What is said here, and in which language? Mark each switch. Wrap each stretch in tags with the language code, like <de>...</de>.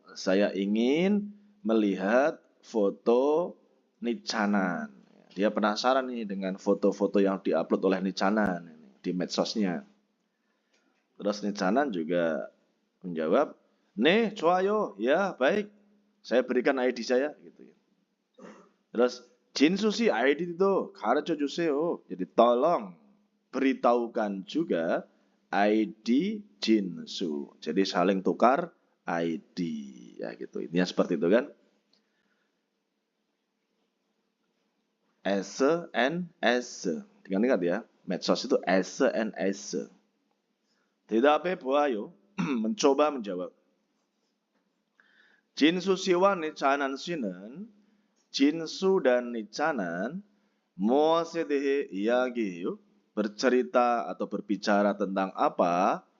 <id>Saya ingin melihat foto nicanan. Dia penasaran nih dengan foto-foto yang diupload oleh nicanan di medsosnya. Terus nicanan juga menjawab,</id> <ko>"네, 좋아요.</ko> <id>Ya, baik. Saya berikan ID saya." Gitu ya. Terus</id> <ko>진수 씨 ID</ko> <id>itu</id> <ko>가르쳐 주세요.</ko> <id>Jadi tolong beritahukan juga ID Jinsu. Jadi saling tukar ID ya gitu. Intinya seperti itu kan. SNS. Ingat ya, medsos itu SNS.</id> <ko>대답해 보아요.</ko> <id>mencoba menjawab.</id> <ko>진수 씨와 니차난 씨는 진수</ko> <id>dan</id> <ko>nicanan 무엇에 대해 이야기해요?</ko> <id>bercerita atau berbicara tentang apa?</id>